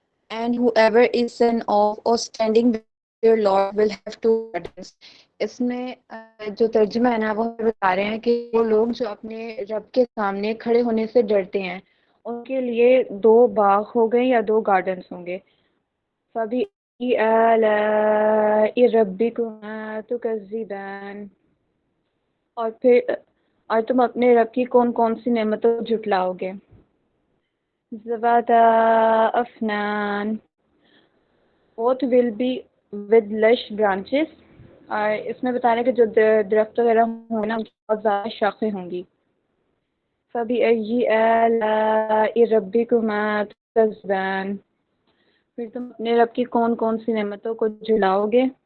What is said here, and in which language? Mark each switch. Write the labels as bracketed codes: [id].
[en] And whoever is an awe or standing before your Lord will have two gardens. [ur] اس میں جو ترجمہ ہے نا وہ بتا رہے ہیں کہ وہ لوگ جو اپنے رب کے سامنے کھڑے ہونے سے ڈرتے ہیں ان کے لیے دو باغ ہو گئے یا دو گارڈنز ہوں گے. [ar] فَبِأَيِّ آلَاءِ رَبِّكُمَا تُكَذِّبَانِ. [ur] اور تم اپنے رب کی کون کون سی نعمتوں کو جھٹلاؤ گے. [ar] ذَوَاتَا أَفْنَانٍ. [en] Both will be with lush branches. [ur] اور اس میں بتا رہے ہیں کہ جو درخت وغیرہ ہوں گے نا ان کی بہت زیادہ شاخیں ہوں گی. [ar] فَبِأَيِّ آلَاءِ رَبِّكُمَا تُكَذِّبَانِ. [ur] پھر تم اپنے رب کی کون کون سی نعمتوں کو جھلاؤ گے.